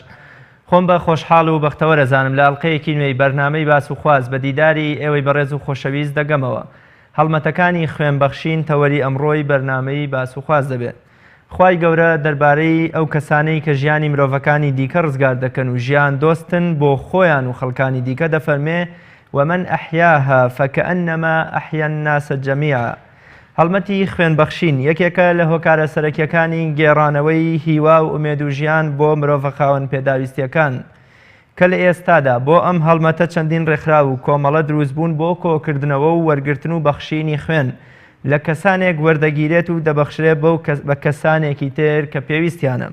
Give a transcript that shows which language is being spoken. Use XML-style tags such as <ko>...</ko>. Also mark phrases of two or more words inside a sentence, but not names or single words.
<ckb>خۆم بە خۆشحاڵ و بەختەوە دەزانم لە ئەڵقەیەکی نوێی بەرنامەی باس و خواز بە دیداری ئێوەی بەڕێز و خۆشەویست دەگەمەوە. هەڵمەتەکانی خوێنبەخشین تەوەری ئەمڕۆی بەرنامەی باس و خواز دەبێت. خوای گەورە دەربارەی ئەو کەسانەی کە ژیانی مرۆڤەکانی دیکە ڕزگار دەکەن و ژیان دۆستن بۆ خۆیان و خەڵکانی دیکە دەفەرمێ</ckb> <ar>ومن أحياها فكأنما أحيا الناس جميعا.</ar> <ckb>هەڵمەتی خوێنبەخشین یەکێکە لە هۆکارە سەرەکیەکانی گێڕانەوەی هیوا و ئومێد و ژیان بۆ مرۆڤە خاوەن پێداویستیەکان کە لە ئێستادا بۆ ئەم هەڵمەتە چەندین ڕێکخراو و کۆمەڵە دروستبوون بۆ کۆکردنەوە و وەرگرتن و بەخشینی خوێن لە کەسانێک وەردەگیرێت و دەبەخشرێت بە کەسانێکی تر کە پێویستیانە.</ckb>